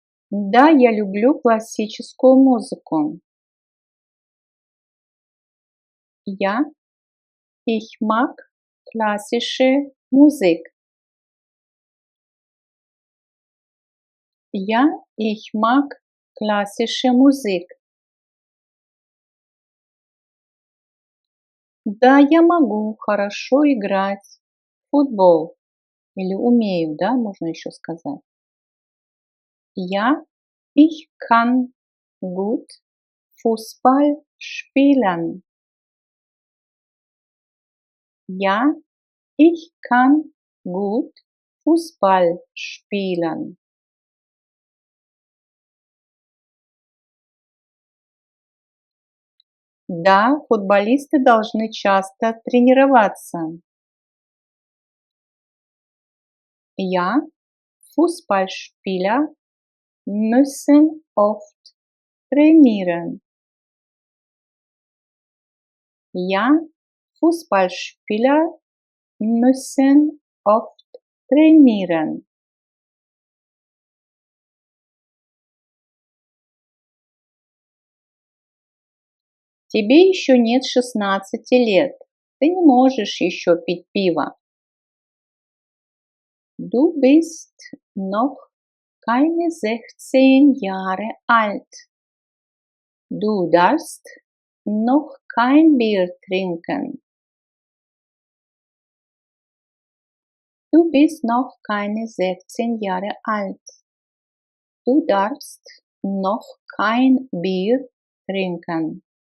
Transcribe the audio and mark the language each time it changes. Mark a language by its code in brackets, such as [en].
[ru] Да, я люблю классическую музыку. [de] Ja, ich mag klassische Musik. Ja, ich mag klassische Musik. [ru] Да, я могу хорошо играть в футбол. Или умею, да, можно еще сказать. [de] Ja, ich kann gut Fußball spielen. Ja, ich kann gut Fußball spielen. [ru] Да, футболисты должны часто тренироваться. [de] Ja, Fußballspieler müssen oft trainieren. Ja, Fußballspieler müssen oft trainieren. [ru] Тебе еще нет 16 лет. Ты не можешь еще пить пиво. [de] Du bist noch keine 16 Jahre alt. Du darfst noch kein Bier trinken. Du bist noch keine 16 Jahre alt. Du darfst noch kein Bier trinken.